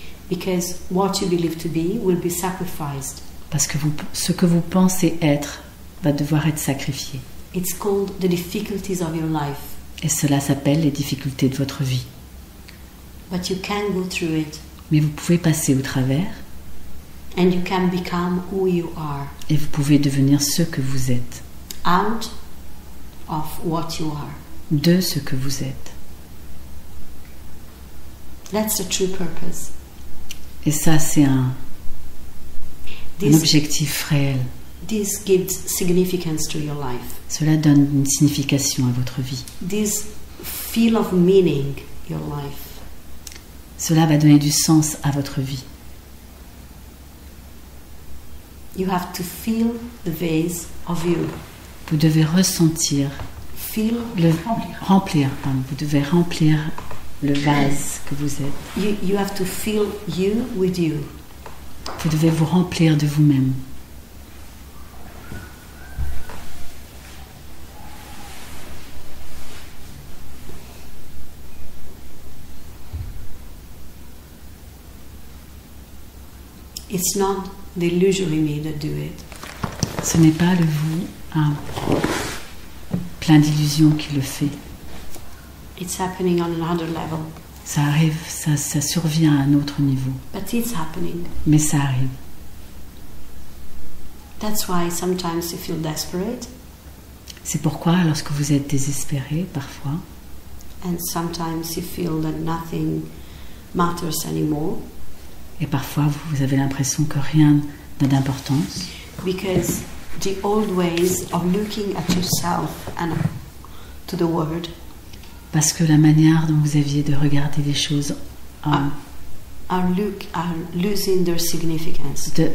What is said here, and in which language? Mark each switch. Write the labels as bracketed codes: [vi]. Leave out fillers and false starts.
[en] Because what you believe to be will be sacrificed. [fr] Parce que ce que vous pensez être va devoir être sacrifié. [en] It's called the difficulties of your life. [fr] Et cela s'appelle les difficultés de votre vie. [en] But you can go through it [fr] Mais vous pouvez passer au travers [en] and you can become who you are [fr] et vous pouvez devenir ce que vous êtes, [en] out of what you are. [fr] de ce que vous êtes. [en] That's the true purpose. [fr] Et ça, c'est un [en] This, [fr] objectif réel. [en] this gives significance to your life. [fr] Cela donne une signification à votre vie. [en] This feel of meaning your life. [fr] Cela va donner du sens à votre vie. [en] You have to feel the vase of you. [fr] Vous devez ressentir, [en] Feel, [fr] remplir, pardon, vous devez remplir le vase que vous êtes. [en] you have to fill you with you. [fr] Vous devez vous remplir de vous-même. [en] It's not the illusory me that do it. [fr] Ce n'est pas le vous plein d'illusions qui le fait. [en] It's happening on another level. [fr] Ça arrive, ça survient à un autre niveau. [en] But it's happening. [fr] Mais ça arrive. [en] That's why sometimes you feel desperate, [fr] C'est pourquoi, lorsque vous êtes désespéré, parfois, [en] and sometimes you feel that nothing matters anymore, [fr] et parfois vous avez l'impression que rien n'a d'importance, [en] because the old ways of looking at yourself and to the world [fr] parce que la manière dont vous aviez de regarder les choses, [en] are losing their significance.